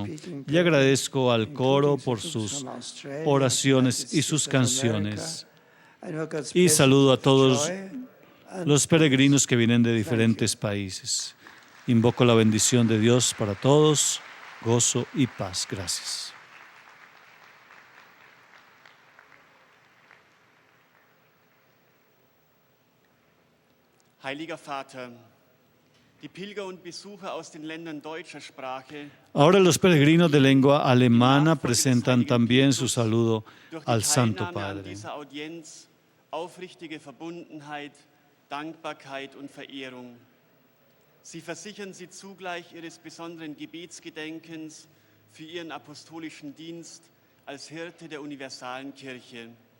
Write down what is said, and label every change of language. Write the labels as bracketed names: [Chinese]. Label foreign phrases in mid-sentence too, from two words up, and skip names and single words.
[Spanish] Y agradezco al coro por sus oraciones y sus canciones. Y saludo a todos los peregrinos que vienen de diferentes países. Invoco la bendición de Dios para todos, gozo y paz. Gracias. [German] Heiliger Vater, die Pilger und Besucher aus den Ländern deutscher Sprache [Spanish] Ahora los peregrinos de lengua alemana presentan también su saludo [German] durch die [Spanish] al Santo [German] Teilnahme an [Spanish] Padre. [German] dieser Audienz aufrichtige Verbundenheit, Dankbarkeit und Verehrung. Sie versichern sie zugleich ihres besonderen Gebetsgedenkens für ihren apostolischen Dienst als Hirte der universalen Kirche.